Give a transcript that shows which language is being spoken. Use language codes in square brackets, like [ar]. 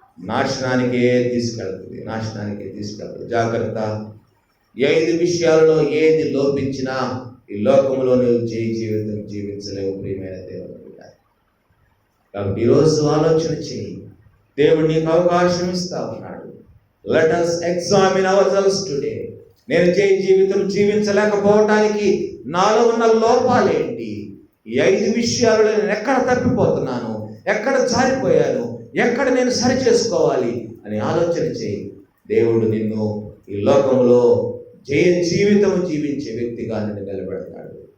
[te] నాశనానికే తీసుకెళ్తుంది. జాగ్రత్త. 5 విషయాలలో ఏది లోపించినా ఈ లోకంలో నువ్వు జీవితం జీవించలేవు. ప్రియమైన దేవుని బిడ్డ, కాబట్టి ఈరోజు ఆలోచన చేయి. దేవుడు నీకు అవకాశం ఇస్తా ఉన్నాడు. [en] Let us examine ourselves today. [te] నేను జీవితం జీవించలేకపోవటానికి నాలో ఉన్న లోపాలేంటి? ఈ 5 విషయాలలో నేను ఎక్కడ తప్పిపోతున్నాను, ఎక్కడ జారిపోయాను, ఎక్కడ నేను సరి చేసుకోవాలి అని ఆలోచన చేయి. దేవుడు నిన్ను ఈ లోకంలో జీవితం జీవించే వ్యక్తిగా నిన్ను నిలబెడతాడు.